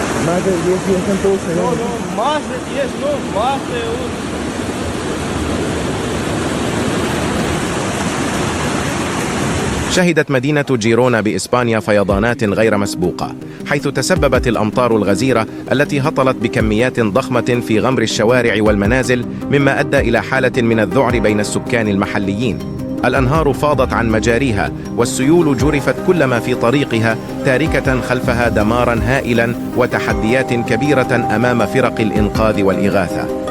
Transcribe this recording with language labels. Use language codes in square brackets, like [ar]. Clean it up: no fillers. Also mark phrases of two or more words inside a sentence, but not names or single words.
[es] Más de 10 días en todo se No, no, más de 10, no, más de un... [ar] شهدت مدينة جيرونا بإسبانيا فيضانات غير مسبوقة، حيث تسببت الأمطار الغزيرة التي هطلت بكميات ضخمة في غمر الشوارع والمنازل، مما أدى إلى حالة من الذعر بين السكان المحليين. الأنهار فاضت عن مجاريها، والسيول جرفت كل ما في طريقها، تاركة خلفها دماراً هائلاً وتحديات كبيرة أمام فرق الإنقاذ والإغاثة.